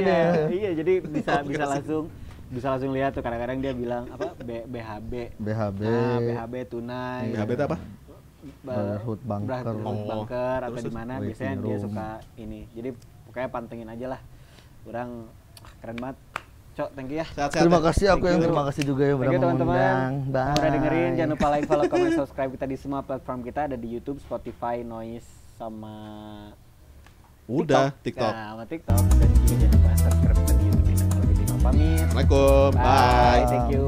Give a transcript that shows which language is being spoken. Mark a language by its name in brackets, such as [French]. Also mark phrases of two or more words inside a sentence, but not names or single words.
[Indonesian] Iya, jadi bisa langsung lihat tuh, kadang-kadang dia bilang apa BHB. BHB. Nah, BHB tunai. BHB itu apa? Brotherhood Bunker. Brotherhood Bunker atau Terus, di mana waiting biasanya dia room. suka ini. Jadi pokoknya pantengin aja lah. Kurang keren banget. Cok, [English] thank you ya. [Indonesian] Sehat-sehat. Terima ya? kasih, aku yang [English] Thank you. [Indonesian] terima kasih juga ya Thank udah you teman-teman. mengundang. Bye. Udah dengerin, jangan lupa [English] like, follow, comment, subscribe [Indonesian] kita di semua platform kita, ada di YouTube, Spotify, Noise sama Udah, TikTok. Nah, sama TikTok, dan juga jangan lupa subscribe kita di YouTube. Kalau gitu, mau pamit. Assalamualaikum. Bye. [English] Thank you.